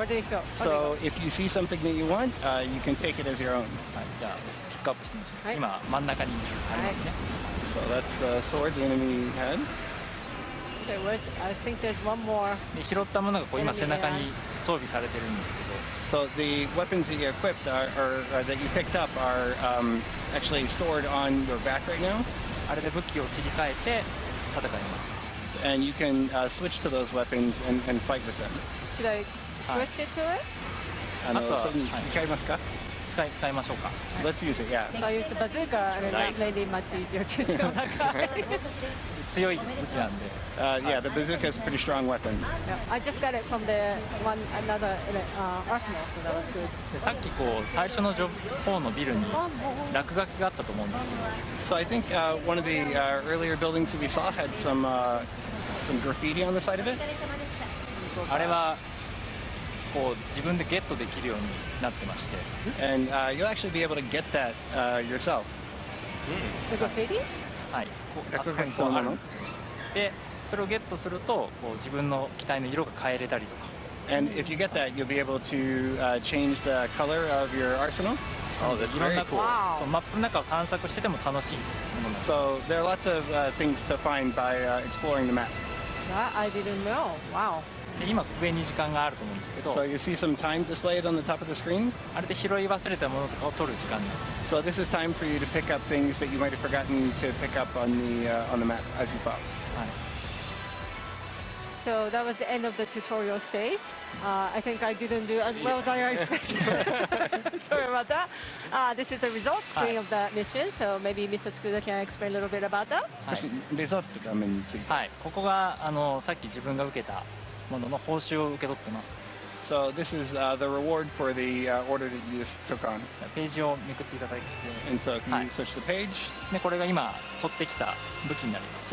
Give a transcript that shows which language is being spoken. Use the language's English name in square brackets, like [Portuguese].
[English] Where did it go? So if you see something that you want, you can take it as your own. [Japanese] はい、じゃあピックアップしてみましょう。はい今真ん中にありますね。 [English] So that's the sword the enemy had. There was, I think there's one more. [Japanese] で拾ったものがこう今背中に装備されてるんですけど、 [English] So the weapons that you equipped or that you picked up are actually stored on your back right now. [Japanese] あれで武器を切り替えて戦います。 [English] And you can switch to those weapons and fight with them. Should I switch it to it? [Japanese] それに使いますか？使いましょうか。 [English] Let's use it, yeah. So I use the bazooka, and Nice. that made it much easier to kill that guy. [Japanese] 強い武器なんで、 [English] Yeah, the bazooka is a pretty strong weapon. Yeah, I just got it from the another arsenal, so that was good. [Japanese] でさっきこう最初の方のビルに落書きがあったと思うんですけど、 [English] So I think one of the earlier buildings that we saw had some graffiti on the side of it. [Japanese] あれはこう自分でゲットできるようになってまして、 [English] And you'll actually be able to get that yourself. The graffiti? [Japanese] はい、こうあそこにこうあるんですけど、でそれをゲットするとこう自分の機体の色が変えれたりとか。 [English] And if you get that, you'll be able to change the color of your arsenal. Oh, that's [Japanese] いろん [English] very [Japanese] なこう [English] Wow. [Japanese] そのマップの中を探索してても楽しいものなんです。 [English] So there are lots of things to find by exploring the map. That I didn't know. Wow. [Japanese] で今上に時間があると思うんですけど、 [English] So you see some time displayed on the top of the screen. [Japanese] あれで拾い忘れたものとかを取る時間になる。 [English] So this is time for you to pick up things that you might have forgotten to pick up on the map as you fought. [Japanese] はい。 [English] So that was the end of the tutorial stage. I think I didn't do as well as I expected. Sorry about that. This is the results screen of the mission. So maybe Mr. Tsukuda can explain a little bit about that. [Japanese] はいレザート画面について。はい、ここがさっき自分が受けたものの報酬を受け取ってます。 [English] So this is the reward for the order that you just took on. [Japanese] ページをめくっていただいて、 [English] And so if you Hi. switch the page, [Japanese] でこれが今取ってきた武器になります。